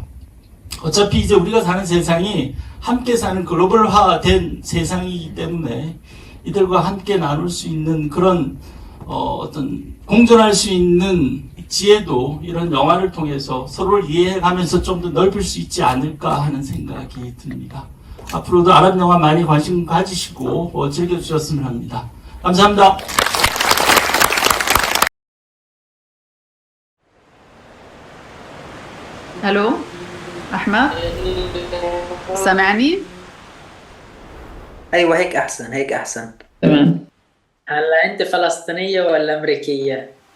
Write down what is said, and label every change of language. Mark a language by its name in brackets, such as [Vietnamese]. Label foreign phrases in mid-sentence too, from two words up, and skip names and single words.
[Korean] 어차피 이제 우리가 사는 세상이 함께 사는 글로벌화된 세상이기 때문에 이들과 함께 나눌 수 있는 그런 어떤 공존할 수 있는 지혜도 이런 영화를 통해서 서로를 이해해가면서 좀 더 넓힐 수 있지 않을까 하는 생각이 듭니다. 앞으로도 아랍 영화 많이 관심 가지시고 즐겨주셨으면 합니다. 감사합니다. [Arabic] الو احمد سامعني؟ ايوه هيك احسن هيك احسن. تمام. هلا انت فلسطينية ولا امريكية؟